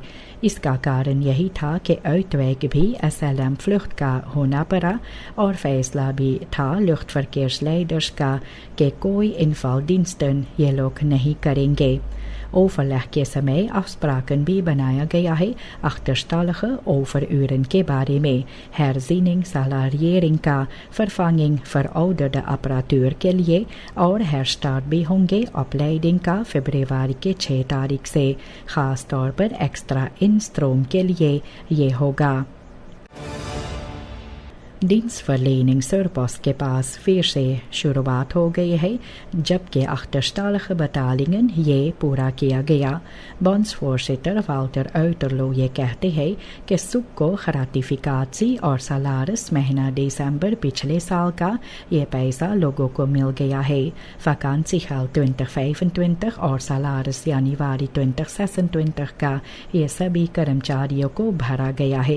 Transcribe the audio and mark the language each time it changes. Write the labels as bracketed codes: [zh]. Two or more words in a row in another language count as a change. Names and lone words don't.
[hns] इसका कारण यही था कि uitweg भी SLM vlucht का होना पड़ा और फैसला भी था luchtverkeersleiders का कि कोई invaldiensten ये लोग नहीं करेंगे। overleg के समय afspraken भी बनाया गया है [nl] achterstallige overuren [hns] के बारे में, [nl] herziening salariering [hns] का, [nl] vervanging verouderde apparatuur [hns] के लिए और herstart भी होंगे opleiding का फरवरी के 6 तारीख से, खास तौर पर [nl] extra instroom [hns] के लिए ये होगा। Dienstverlening Surpost کے پاس پھر سے شروعات ہو گئی ہے جبکہ [nl] achterstallige betalingen [hns] یہ پورا کیا گیا. Bondsvoorzitter والٹر اوٹرلو یہ کہتے ہیں کہ سب کو gratificatie اور salaris مہینہ دسمبر پچھلے سال کا یہ پیسہ لوگوں کو مل گیا ہے. Vakantiegeld 2025 اور salaris جنوری 2026 کا یہ سبھی کرمچاریوں کو بھرا گیا ہے.